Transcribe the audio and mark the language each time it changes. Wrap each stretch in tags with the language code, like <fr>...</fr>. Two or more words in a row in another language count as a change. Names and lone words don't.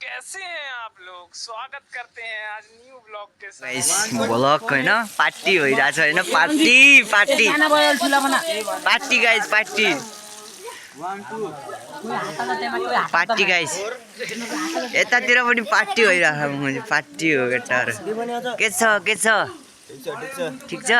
<hi>कैसे हैं आप लोग? स्वागत करते हैं आज न्यू ब्लॉग के साथ।</hi> <ne>ब्लॉग हैन पार्टी भइराछ हैन पार्टी पार्टी पार्टी गाइस पार्टी पार्टी गाइस यतातिर पनि पार्टी भइराछ पार्टी हो केटाहरु के छ ठीक छ</ne>